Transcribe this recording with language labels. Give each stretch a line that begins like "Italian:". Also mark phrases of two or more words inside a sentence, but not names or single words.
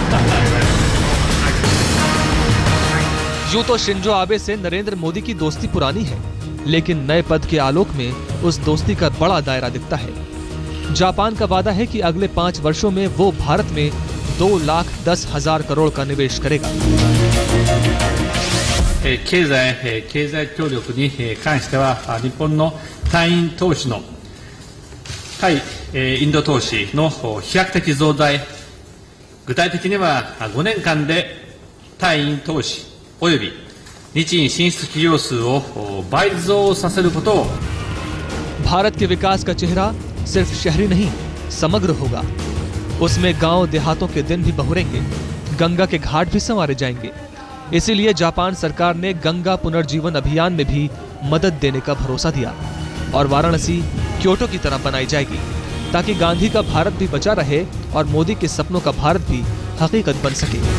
Hindi: यूं तो शिंजो आबे से नरेंद्र मोदी की दोस्ती पुरानी है, लेकिन नए पद के आलोक में उस दोस्ती का बड़ा दायरा दिखता है। जापान का वादा है कि अगले 5 वर्षों में वो भारत में 2,10,000 करोड़ का निवेश करेगा।
Japanese: 経済協力に関しては日本の対イン投資の対インド投資の飛躍的増大、具体的には5年間で対イン投資および日印進出企業数を倍増させることを।
Hindi: भारत के विकास का चेहरा सिर्फ शहरी नहीं समग्र होगा। उसमें गांव देहातों के दिन भी बहुरेंगे, गंगा के घाट भी संवारे जाएंगे। इसीलिए जापान सरकार ने गंगा पुनर्जीवन अभियान में भी मदद देने का भरोसा दिया और वाराणसी क्योटो की तरह बनाई जाएगी, ताकि गांधी का भारत भी बचा रहे और मोदी के सपनों का भारत भी हकीकत बन सके।